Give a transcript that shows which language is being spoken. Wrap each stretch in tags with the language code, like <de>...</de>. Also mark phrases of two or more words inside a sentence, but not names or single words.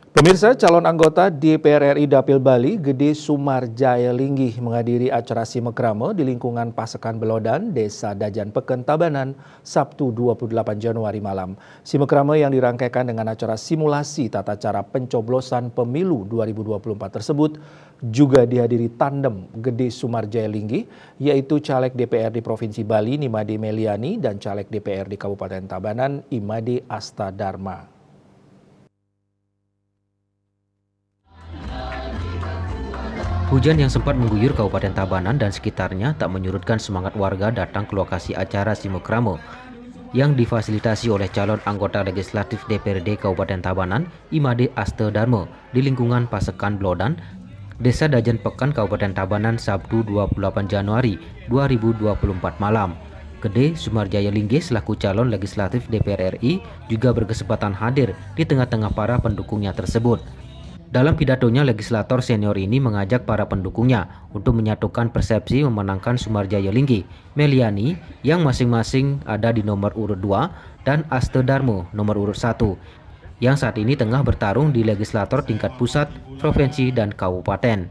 <id>Pemirsa, calon anggota DPR RI Dapil Bali, Gede Sumarjaya Linggih menghadiri acara Simekrame di lingkungan Pasekan Belodan, Desa Dajan Peken, Tabanan, Sabtu 28 Januari malam. Simekrame yang dirangkaikan dengan acara simulasi tata cara pencoblosan pemilu 2024 tersebut juga dihadiri tandem Gede Sumarjaya Linggih, yaitu caleg DPR di Provinsi Bali Nimade Meliani dan caleg DPR di Kabupaten Tabanan Imade Asta Dharma. Hujan yang sempat mengguyur Kabupaten Tabanan dan sekitarnya tak menyurutkan semangat warga datang ke lokasi acara Simekrame yang difasilitasi oleh calon anggota legislatif DPRD Kabupaten Tabanan, Imade Asta Dharma, di lingkungan Pasekan Belodan, Desa Dajan Peken, Kabupaten Tabanan, Sabtu 28 Januari 2024 malam. Gede Sumarjaya Linggih selaku calon legislatif DPR RI juga berkesempatan hadir di tengah-tengah para pendukungnya tersebut. Dalam pidatonya, legislator senior ini mengajak para pendukungnya untuk menyatukan persepsi memenangkan Sumarjaya Linggih, Meliani yang masing-masing ada di nomor urut 2 dan Asta Dharma nomor urut 1 yang saat ini tengah bertarung di legislator tingkat pusat, provinsi, dan kabupaten.</id>